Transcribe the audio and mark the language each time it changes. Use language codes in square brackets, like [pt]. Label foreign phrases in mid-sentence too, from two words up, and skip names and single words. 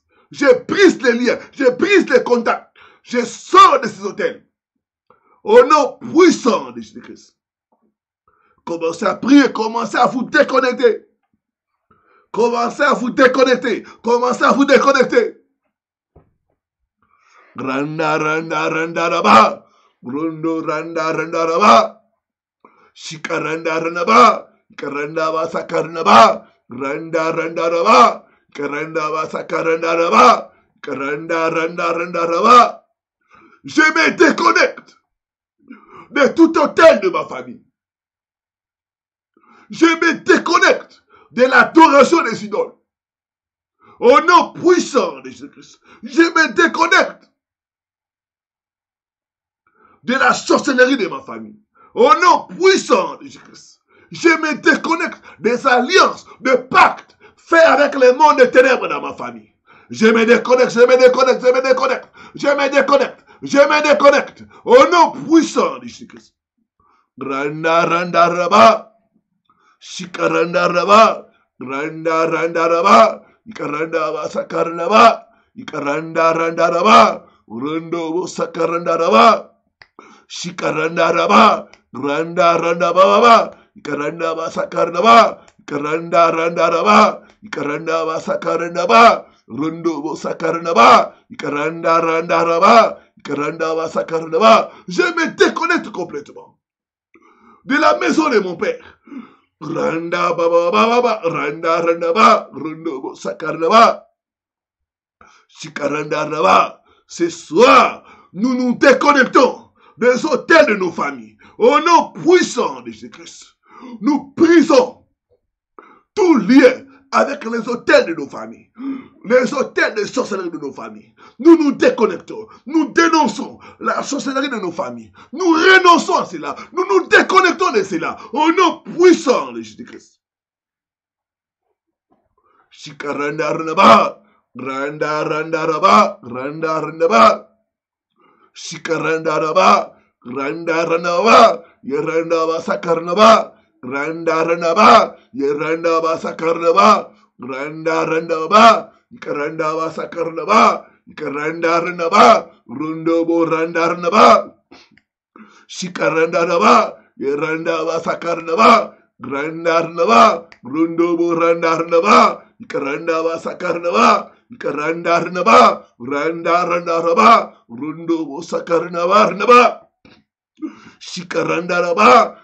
[fr] Je brise les liens. Je brise les contacts. Je sors de ces hôtels. Au nom puissant de Jésus-Christ. Commencez à prier. Commencez à vous déconnecter. Commencez à vous déconnecter. Commencez à vous déconnecter. Randa, randa, randa, raba. Grundo, randa, randa, raba. Shikaranda, randa, ba. Karanda, ba, sakaranda, ba. Randa, randa, raba. Karanda, ba, sakaranda, raba. Karanda, randa, randa, raba. Je me déconnecte de tout hôtel de ma famille. Je me déconnecte de l'adoration des idoles. Au nom puissant de Jésus-Christ. Je me déconnecte de la sorcellerie de ma famille. Au nom puissant de Jésus-Christ. Je me déconnecte des alliances, de pactes faits avec le monde des ténèbres dans ma famille. Je me déconnecte, je me déconnecte, je me déconnecte. Je me déconnecte Je me déconnecte. Au nom puissant de Jésus-Christ. Randa randa raba. Shikaranda raba. Randa randa raba. Ikaranda ba sakaranda ba. Ikaranda randa raba. Rondo bo sakaranda raba. Shikaranda raba. Randa randa ba. Ikaranda ba sakaranda ba. Ikaranda randa raba. Ikaranda ba sakaranda ba. Rondo bo sakaranda ba. Ikaranda randa raba. Ikaranda ba sakaranda ba. Je me déconnecte complètement de la maison de mon père. Randa baba baba randa randa ba rondo bo sakaranda ba. Shikaranda raba. Ce soir, nous nous déconnectons des hôtels de nos familles. Au nom puissant de Jésus-Christ, nous brisons tout lien avec les hôtels de nos familles, les hôtels de sorcellerie de nos familles. Nous nous déconnectons, nous dénonçons la sorcellerie de nos familles. Nous renonçons à cela, nous nous déconnectons de cela au nom puissant de Jésus-Christ. Shikaranda randa randa randa raba randa randa ba. Shikaranda raba randa randa ba yeranda ba sakarna ba. Randa randa ba, yeranda ba sakarna ba, randa randa ba, ikaranda ba sakarna ba, ikaranda randa ba, rundo bo randa randa ba, shikaranda randa ba, yeranda ba sakarna ba, randa randa ba, rundo bo randa randa ba, ikaranda ba sakarna ba, ikaranda randa ba, randa randa ba, rundo bo sakarna ba randa ba, shikaranda randa ba.